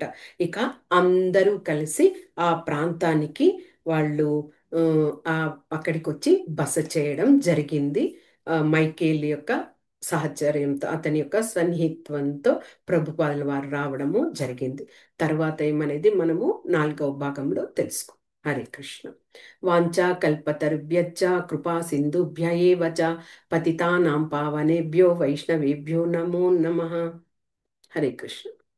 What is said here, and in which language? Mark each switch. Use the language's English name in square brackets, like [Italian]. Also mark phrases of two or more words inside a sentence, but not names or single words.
[Telugu] ఇక అందరూ కలిసి ఆ ప్రాంతానికి వాళ్ళు ఆ, ఆ అక్కడికి వచ్చి బస చేయడం జరిగింది. మైకేల్ యొక్క సహచర్యంతో అతని యొక్క సన్నిహిత్వంతో ప్రభుపాదుల వారు రావడము జరిగింది. తర్వాత ఏమనేది మనము 4వ భాగంలో తెలుసుకో. హరే కృష్ణ. [Sanskrit] వాంఛా కల్పతరుభ్యశ్చ కృపా సింధుభ్య ఏవ చ పతితానాం పావనేభ్యో వైష్ణవేభ్యో నమో నమః. [Telugu] హరే కృష్ణ.